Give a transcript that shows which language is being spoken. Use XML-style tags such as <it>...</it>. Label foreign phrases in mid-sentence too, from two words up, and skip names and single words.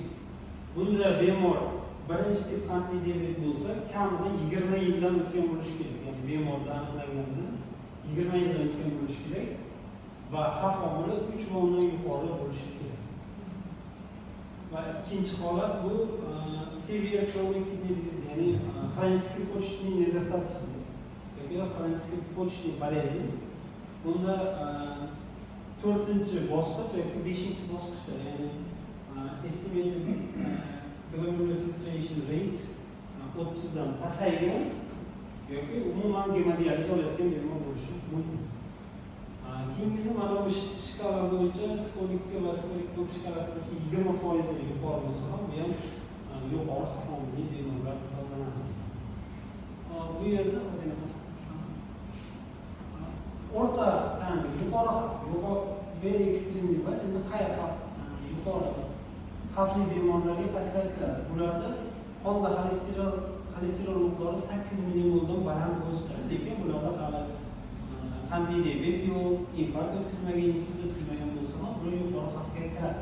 <uz>Bunda bemor birinchi tip qandli diabet bo'lsa, kamida 20 yildan o'tgan bo'lishi kerak. Ya'ni bemorda aniqlanganida 20 yildan o'tgan bo'lishi kerak va xavf omili 3 va undan yuqori bo'lishi kerak. Va ikkinchi holat bu</uz> <en>severe chronic kidney disease,</en> <ru>ya'ni xronический почечный недостаточность yoki xronический почечный bolezni.</ru> <uz>Bunda 4-bosqich yoki 5-bosqichda, ya'ni</uz> <en>estimated glomerular filtration rate</en> <uz>30 dan pasaygan yoki umuman gemodializ olayotgan bemor bo'lishi mumkin. Keyingisi mana bu shkala bo'yicha skolik va skolik shkalasi 20% dan yuqori bo'lsa ham, bu ham yuqori xavf omilli bemorlar hisoblanadi. Bu yerda o'zini o'rta, yuqori</uz> <en>very extreme</en> <uz>deb endi yuqori xavfli bemorlarga qasdlar kiradi. Bularda qonda xolesterin miqdori 8 millimoldan baland bo'lsa, lekin bularda hali qandli diabet yo'q, infarkt o'tkazmagan, insult o'tkazmagan bo'lsa ham, bu yuqori xavfga kiradi.</uz>